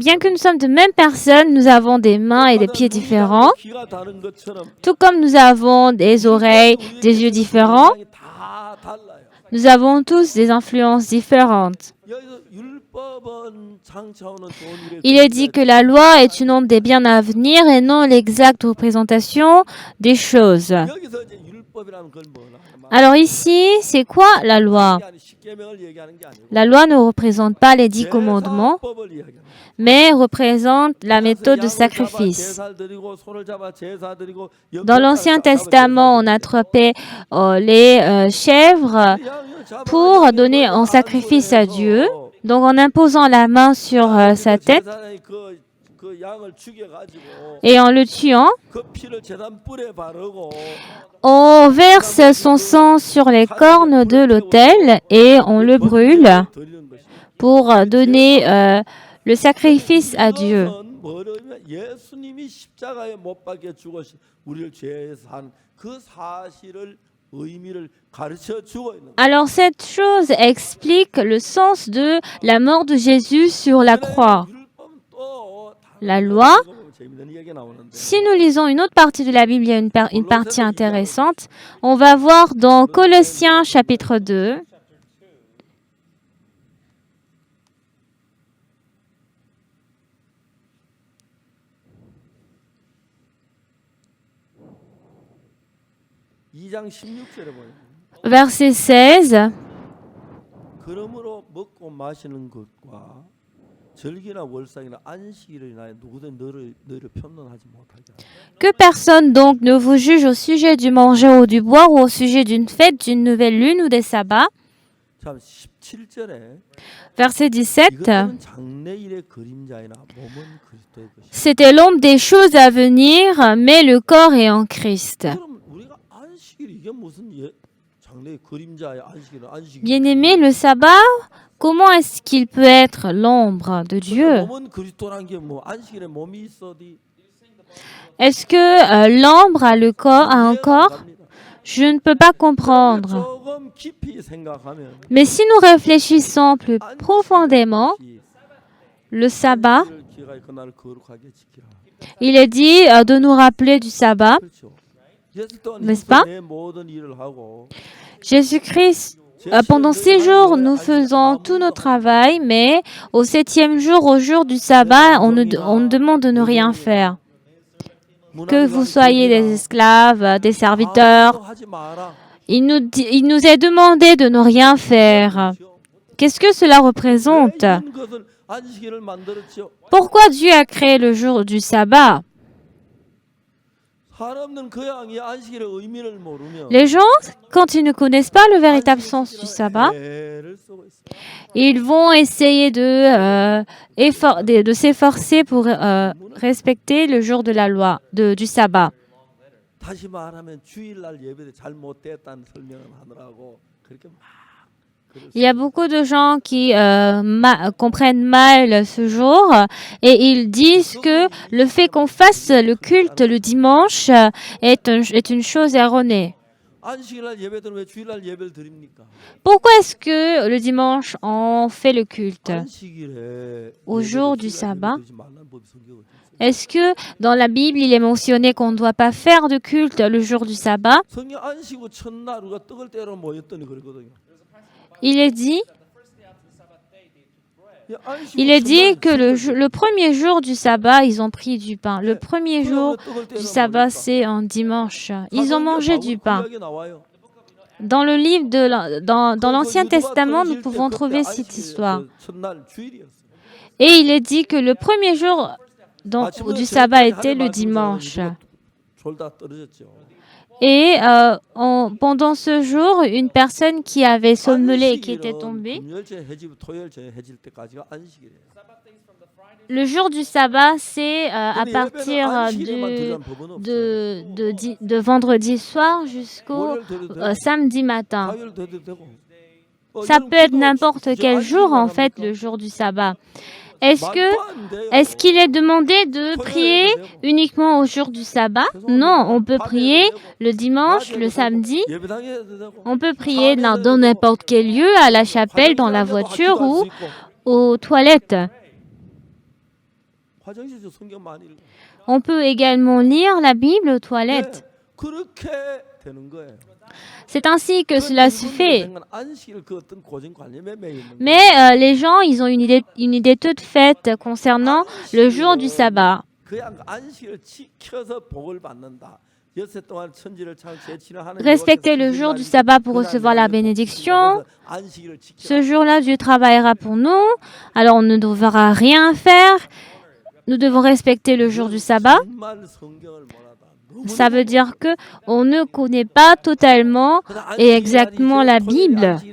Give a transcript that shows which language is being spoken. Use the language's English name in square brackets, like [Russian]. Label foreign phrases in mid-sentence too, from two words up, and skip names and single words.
[French] Bien que nous sommes de même personne, nous avons des mains et des pieds différents, [Korean] 귀가 다른 것처럼 [French] tout comme nous avons des oreilles, des yeux différents. [Korean] 다 달라요. [French] Nous avons tous des influences différentes. [Korean] 여기서 율법은 장차오는 좋은 일의 [French] Il est dit que la loi est une ombre des biens à venir et non l'exacte représentation des choses. [Korean] 여기서 이제 율법 율법이라는 건 뭐나? [French] Alors ici, c'est quoi la loi? [Korean] 십계명을 얘기하는 게 아니고 [French] La loi ne représente pas les 10 commandements, [Korean] 제사법을 이야기하는 거예요. [French] mais représente la méthode de sacrifice. [Korean] 제사를 드리고 소를 잡아 제사 드리고 [French] Dans l'Ancien Testament, on attrapait les chèvres pour donner en sacrifice à Dieu. Donc en imposant la main sur sa tête [Korean] 그 양을 죽여가지고 [French] et en le tuant, [Korean] 그 피를 제단 뿔에 바르고 [French] on verse son sang sur les cornes de l'autel et on le brûle [Korean] 드리는 것이. [French] pour donner le sacrifice à Dieu. [Korean] 이것은 뭐냐면 예수님이 십자가에 못 박혀 죽으시 우리를 죄에 산 그 사실을 의미를 가르쳐 주고 있는 거예요. [French] Alors cette chose explique le sens de la mort de Jésus sur la croix. [Korean] 율법은 또 다른 [French] La loi, [Korean] 거 보면 재밌는 이야기 나오는데 [French] si nous lisons une autre partie de la Bible, il y a une partie intéressante. On va voir dans Colossiens chapitre 2. [Korean] 이 장 16절에 보면 [French] Verset 16. [Korean] 그러므로 먹고 마시는 것과 절기나 월상이나 안식일을 인하여 누구든 너를 편론하지 못하게 하라. [French] Que personne donc ne vous juge au sujet du manger ou du boire ou au sujet d'une fête, d'une nouvelle lune ou des sabbats. [Korean] 참 17절에 [French] Verset 17. [Korean] 이것은 장래일의 그림자이나 몸은 그리스도의 것이다. [French] C'était l'ombre des choses à venir, mais le corps est en Christ. [Korean] 그럼 우리가 안식일 이게 무슨 장래의 그림자의 안식일은 안식일. [French] Bien-aimé, le sabbat, comment est-ce qu'il peut être l'ombre de Dieu? [Korean] 몸은 그리스도란 게 뭐 안식일에 몸이 있어디. [French] Est-ce que l'ombre a le corps, a un corps? Je ne peux pas comprendre. [Korean] 조금 깊이 생각하면 [French] Mais si nous réfléchissons plus profondément, le sabbat, [Korean] 기가의 그날을 거룩하게 지키라. [French] il est dit de nous rappeler du sabbat. [Korean] 그렇죠. 예수 또한 [French] N'est-ce pas? [Korean] 내 모든 일을 하고 [French] Jésus-Christ, pendant 6 jours, nous faisons tout notre travail, mais au 7e jour, au jour du sabbat, on nous demande de ne rien faire. Que vous soyez des esclaves, des serviteurs, [Korean] 하지 마라. [French] il nous est demandé de ne rien faire. Qu'est-ce que cela représente? [Korean] 왜 이런 것을 안식일을 만들었지요? [French] Pourquoi Dieu a créé le jour du sabbat? [Korean] 사람들은 그 양이 안식일의 의미를 모르면 [French] Les gens, quand ils ne connaissent pas le véritable sens du sabbat, [Korean] 애를 쓰고 있어요. [French] ils vont essayer de s'efforcer pour respecter le jour de la loi, du sabbat. [Korean] 다시 말하면 주일날 예배를 잘못됐다는 설명을 하느라고 그렇게 막 [French] Il y a beaucoup de gens qui comprennent mal ce jour et ils disent que le fait qu'on fasse le culte le dimanche est une chose erronée. [Korean] 안식일날 예배들은 왜 주일날 예배를 드립니까? [French] Pourquoi est-ce que le dimanche on fait le culte? [Korean] 안식일에 [French] Au jour du sabbat, [Korean] 드리지 말라는 법이 성경에 어디 있어요? [French] est-ce que dans la Bible il est mentionné qu'on ne doit pas faire de culte le jour du sabbat? [Korean] 성경 안식 후 첫날 우리가 떡을 떼러 모였더니 그러거든요. [French] Il est dit [Korean] 이 안식 후 [French] Il est dit [Korean] 첫날 [French] que le premier jour du sabbat, ils ont pris du pain. Le premier jour du sabbat, c'est un dimanche. Ils ont mangé du pain. [Korean] 이야기 나와요. [French] Dans le livre dans l'Ancien Testament, nous pouvons trouver cette histoire. [Korean] 첫날 주일이었어요. [French] Et il est dit que le premier jour du sabbat était le dimanche. [Korean] 졸다 떨어졌죠. [French] Et pendant ce jour, une personne qui avait somnolé et qui était tombée, [Korean] 금요일째 해지부 토요일째 해질 때까지가 안식이래요. [French] le jour du sabbat, c'est à [Korean] 근데 [French] partir [Korean] 예배는 안식일에만 드리라는 법은 없어요. [French] de vendredi soir jusqu'au [Korean] 월요일 드려도 되고, [French] samedi matin. [Korean] 화요일 드려도 되고. [French] Ça peut être n'importe quel jour, en fait, le jour du sabbat. Est-ce qu'il est demandé de prier uniquement au jour du sabbat? Non, on peut prier le dimanche, le samedi. On peut prier dans n'importe quel lieu, à la chapelle, dans la voiture ou aux toilettes. [Korean] 화장실에서 성경 많이 읽어. [French] On peut également lire la Bible aux toilettes. [Korean] 그렇게 되는 거예요. [French] C'est ainsi que cela se fait. [Korean] 안식일 그 어떤 고정관념에 매여 있는 거예요. [French] Mais les gens, ils ont une idée toute faite concernant le jour du sabbat. [Korean] 그냥 안식일을 지켜서 복을 받는다. [French] Respectez le jour du sabbat pour recevoir la bénédiction. Ce jour-là, Dieu travaillera pour nous. Alors, on ne devra rien faire. Nous devons respecter le jour du sabbat. Ça veut dire que on ne connaît pas totalement et exactement la Bible.